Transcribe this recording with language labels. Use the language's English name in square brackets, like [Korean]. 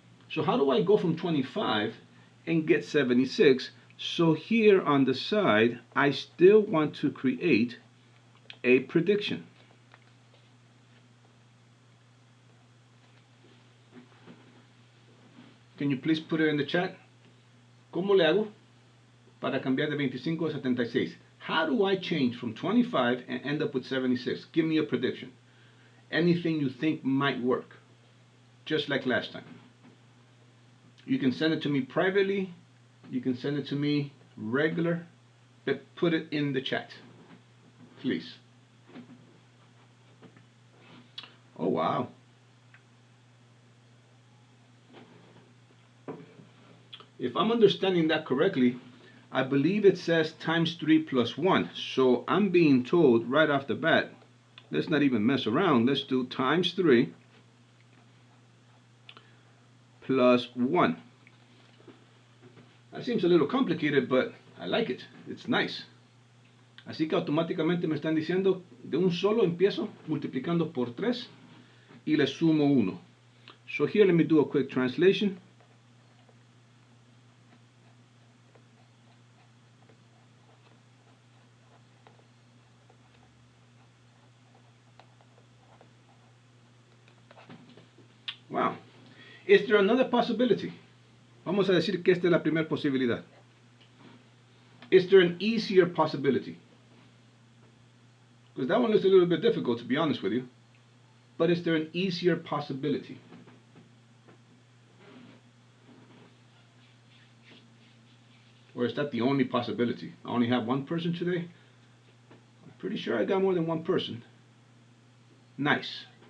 [English] So how do I go from 25 and get 76? So here on the side, I still want to create a prediction. Can you please put it in the chat? [Spanish] ¿Cómo le hago para cambiar de 25 a 76? [English] How do I change from 25 and end up with 76? Give me a prediction. Anything you think might work, just like last time. You can send it to me privately, you can send it to me regular, but put it in the chat, please. Oh, wow. If I'm understanding that correctly, I believe it says times 3 plus 1. So I'm being told right off the bat, let's not even mess around. Let's do times 3 plus 1. That seems a little complicated, but I like it. It's nice. [Spanish] Así que automáticamente me están diciendo, de un solo empiezo multiplicando por 3 y le sumo 1. [English] So here let me do a quick translation. Wow. Is there another possibility? [Spanish] Vamos a decir que esta es la primera posibilidad. [English] Is there an easier possibility? Because that one is a little bit difficult, to be honest with you. But is there an easier possibility? Or is that the only possibility? I only have one person today? I'm pretty sure I got more than one person. Nice.